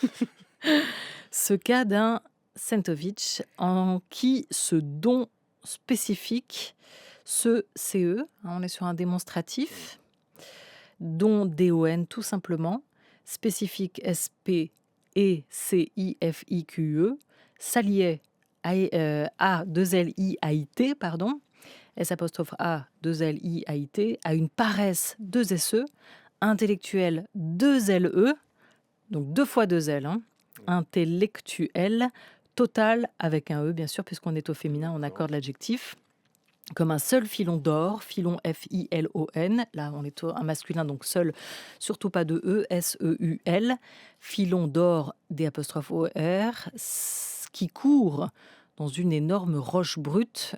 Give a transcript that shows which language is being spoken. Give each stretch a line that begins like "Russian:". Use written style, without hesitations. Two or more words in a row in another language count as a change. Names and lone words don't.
French: Ce cas d'un Sentovitch en qui ce don spécifique, ce CE, hein, on est sur un démonstratif, don DON tout simplement, spécifique S-P-E-C-I-F-I-Q-E, s'alliait A-2-L-I-A-I-T, pardon, S'-A-2-L-I-A-I-T, à une paresse 2 S-E, intellectuelle 2 L-E, donc 2 fois 2 L, hein, intellectuel, total avec un E, bien sûr, puisqu'on est au féminin, on accorde l'adjectif, comme un seul filon d'or, filon F-I-L-O-N, là on est un masculin, donc seul, surtout pas de E, S-E-U-L, filon d'or, D'-O-R, qui court dans une énorme roche brute.